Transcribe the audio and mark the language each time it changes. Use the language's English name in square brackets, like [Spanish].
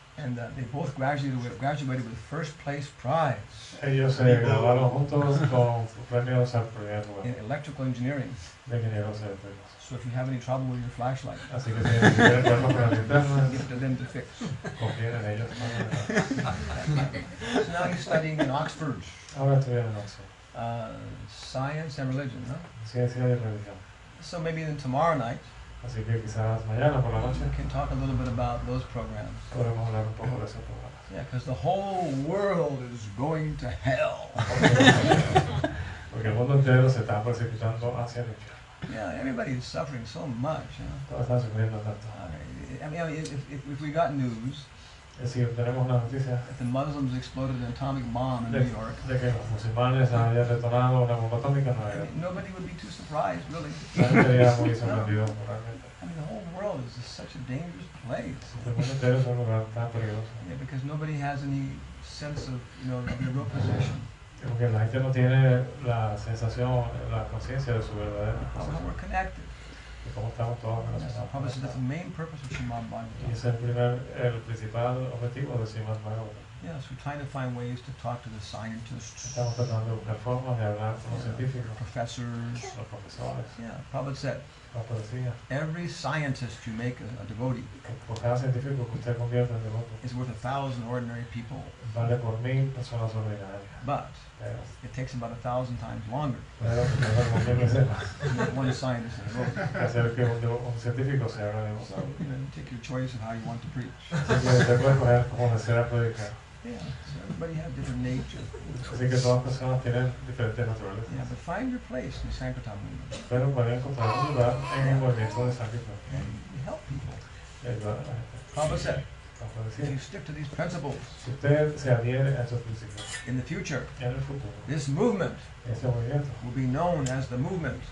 [English] And they both graduated with first place prize [Spanish] Ellos se graduaron juntos con premios al primer lugar [English] in electrical engineering. [Spanish] de ingenieros eléctricos. [English] So if you have any trouble with your flashlight, [Spanish] Así que si tienen problemas con las linternas, [English] give it to them to fix. [Spanish] confíen en ellos. [English] So now he's studying in Oxford, [Spanish] Ahora estudian en Oxford. [English] science and religion, huh? [Spanish] Ciencia y religión. [English] So maybe then tomorrow night [Spanish] Así que quizás mañana por la noche [English] we can talk a little bit about those programs. [Spanish] podremos hablar un poco de esos programas. [English] Yeah, because the whole world is going to hell. [Spanish] Porque el mundo entero se está precipitando hacia el infierno. [English] Yeah, everybody is suffering so much. [Spanish] Todos están sufriendo tanto. [English] I mean, if we got news [Spanish] Es decir, tenemos una noticia [English] that the Muslims exploded an atomic bomb in [Spanish] de, [English] New York, [Spanish] de que los musulmanes hayan detonado una bomba atómica en Nueva [English] I [Spanish] York. [English] mean, nobody would be too surprised, really. [Spanish] Nadie sería muy sorprendido realmente. [English] I mean, the whole world is just such a dangerous place. [Spanish] El mundo entero es un lugar tan peligroso. [English] Yeah, because nobody has any sense of, their real position. [Spanish] Porque la gente no tiene la sensación, la conciencia de su verdadero [English] How [Spanish] posición. [English] we're connected. [Spanish] Y cómo estamos todos [English] That's [Spanish] relacionados. [English] probably that's the main purpose of Srimad [Spanish] Y [English] Bhagavatam. [Spanish] ese es el principal objetivo de Srimad Bhagavatam. [English] Yes, we're trying to find ways to talk to the scientists, [Spanish] Estamos tratando de buscar formas de hablar con los científicos, [English] professors. [Spanish] los profesores. [English] Yeah, Prabhupada said, [Spanish] Papa decía [English] every scientist you make a devotee [Spanish] que por cada científico que usted convierta en devoto, [English] is worth 1,000 ordinary people. [Spanish] vale por 1000 personas ordinarias. [English] But [Spanish] Pero [English] it takes about 1,000 times longer [Spanish] tarda como 1000 veces más [English] to make one scientist a devotee. [Spanish] que hacer que un científico se haga [English] So, [Spanish] devoto. [English] take your choice of how you want to preach. [Spanish] Así que usted puede escoger cómo desea predicar. [English] Yeah, so everybody has different nature. [Spanish] Así que todas las personas tienen diferentes naturalezas. [English] Yeah, but find your place in the Sankirtan movement [Spanish] Pero pueden encontrar un lugar en el movimiento de Sankirtan [English] and help people. [Spanish] y ayudar a la gente. [English] Prabhupada said, [Spanish] Papa [English] if you [Spanish] decía, [English] stick to these principles [Spanish] si usted se adhiere a estos principios [English] in the future, [Spanish] en el futuro, [English] this movement [Spanish] ese movimiento [English] will be known as the movement